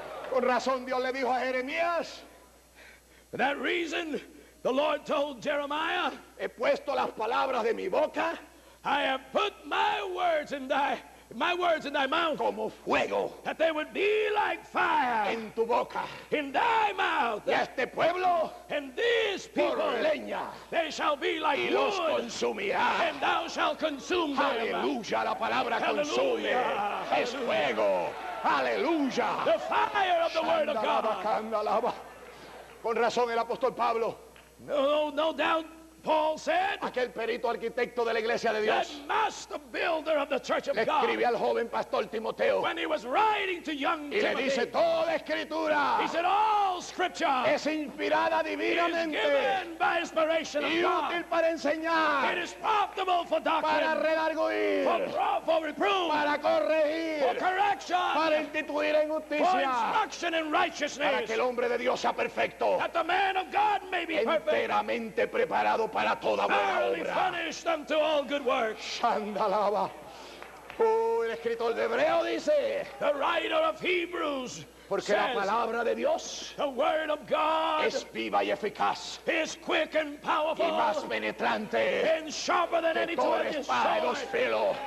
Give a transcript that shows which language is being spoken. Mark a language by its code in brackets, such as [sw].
[es] Con razón Dios le dijo a Jeremías, [en] For that reason, the Lord told Jeremiah, [es] he puesto las palabras de mi boca [en] I have put my words in thy mouth, [es] como fuego [en] that they would be like fire [es] en tu boca. [en] in thy mouth. [es] Y a este pueblo [en] And these [es] por [en] people, [es] leña [en] they shall be like [es] y los [en] wood, [es] consumirá. [en] and thou shalt consume them. [es] Aleluya, la palabra consume. Aleluya. Es fuego. Aleluya. [en] The fire of the word of [es] Alaba, [en] God. [es] alaba. Con razón el apóstol Pablo, [en] No doubt Paul said, [es] aquel perito arquitecto de la iglesia de [en] that [es] Dios, [en] master builder of the church of [es] le [en] God, [es] escribe al joven pastor Timoteo [en] when he was writing to young [es] y le dice, [en] Timothy, [es] toda escritura [en] he said, all scripture [es] es inspirada [en] is [es] divinamente [en] given by inspiration of [es] y útil [en] God. [es] para [en] It [es] enseñar, [en] is profitable for [es] para [en] doctrine, [es] redarguir, [en] for reproof, [es] para [en] for [es] corregir, [en] correction, [es] para instituir en [en] for [es] justicia, [en] instruction in [es] para [en] righteousness, [es] que el hombre de Dios sea perfecto, [en] that the man of God may be perfect, [es] enteramente preparado para toda buena [en] thoroughly [es] obra. [en] furnished unto all good works. Shandalaba. [es] Oh, el escritor de Hebreo dice, [en] The writer of Hebrews [es] porque la [en] says, [es] palabra de Dios [en] the word of God [es] es viva y eficaz [en] is quick and powerful [es] y más penetrante [en] and sharper than [es] que [en] any [es] toda [en] two-edged [es] espada de dos [en] sword, [es] filos